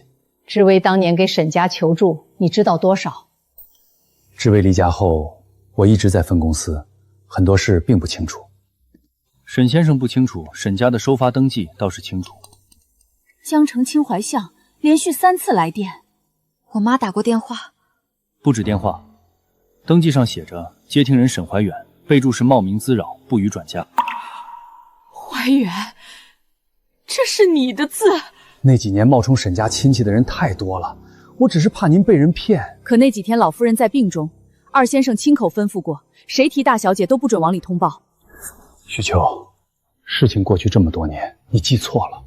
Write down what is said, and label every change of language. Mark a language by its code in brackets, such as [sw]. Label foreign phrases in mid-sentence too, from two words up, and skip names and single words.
[zh] 知薇当年给沈家求助，你知道多少？知薇离家后，我一直在分公司，很多事并不清楚。沈先生不清楚，沈家的收发登记倒是清楚。江城清淮巷连續3 次來電，我媽打過電話。不止電話，登記上寫着接聽人沈懷遠，備註是冒名滋擾，不予轉嫁。懷遠，這是你的字。那幾年冒充沈家親戚的人太多了，我只是怕您被人騙。可那幾天老夫人在病中，二先生親口吩咐過，誰提大小姐都不准往裡通報。許秋，事情過去這麼多年，你記錯了。